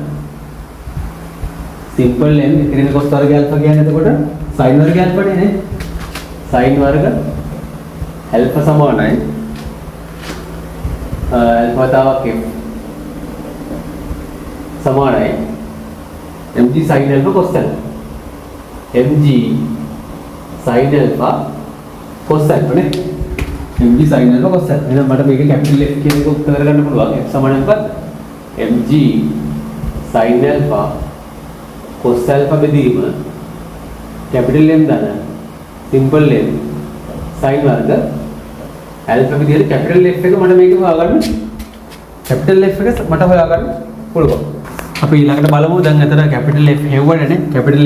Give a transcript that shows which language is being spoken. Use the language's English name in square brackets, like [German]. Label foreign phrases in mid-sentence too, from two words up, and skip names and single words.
[English] simple M [Sinhala] එක ඍණ cos වර්ග alpha කියන්නේ එතකොට sin වර්ග alpha නේ. sin වර්ග ඇල්ෆා සමානයි ඇල්ෆා වතාවක් f සමානයි [English] mg sin alpha cos alpha mg sin alpha cos alpha [Sinhala] නේ [English] mg sin alpha cos alpha [Sinhala] එහෙනම් මට මේක [English] capital F [Sinhala] කියන එක උත්තර කරගන්න පුළුවන් f සමාන මොකක්ද [English] mg sin alpha cos alpha [Sinhala] බෙදීම [English] capital M [Sinhala] දාන [English] simple M [Sinhala] sin වර්ග alpha විදිහට [English] capital F [Sinhala] එක මට මේක හොයාගන්න [English] capital F [Sinhala] එක මට හොයාගන්න පුළුවන් අපි ඊළඟට බලමු දැන් අතන [English] capital F [Sinhala] හෙව්වනේ කැපිටල්